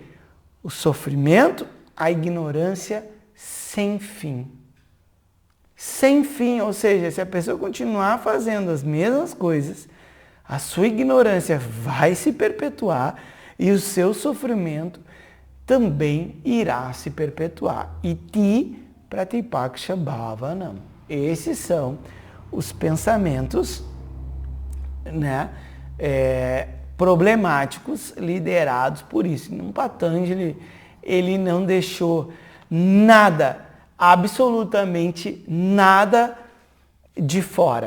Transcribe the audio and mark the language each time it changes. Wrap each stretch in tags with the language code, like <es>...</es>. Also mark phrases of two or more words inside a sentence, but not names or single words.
<pt>O sofrimento, a ignorância sem fim. Sem fim, ou seja, se a pessoa continuar fazendo as mesmas coisas, a sua ignorância vai se perpetuar e o seu sofrimento também irá se perpetuar.</pt> <sa>Iti pratipaksha bhavanam.</sa> <pt>Esses são os pensamentos, né, problemáticos liderados por isso. No Patanjali, ele não deixou nada, absolutamente nada de fora.</pt>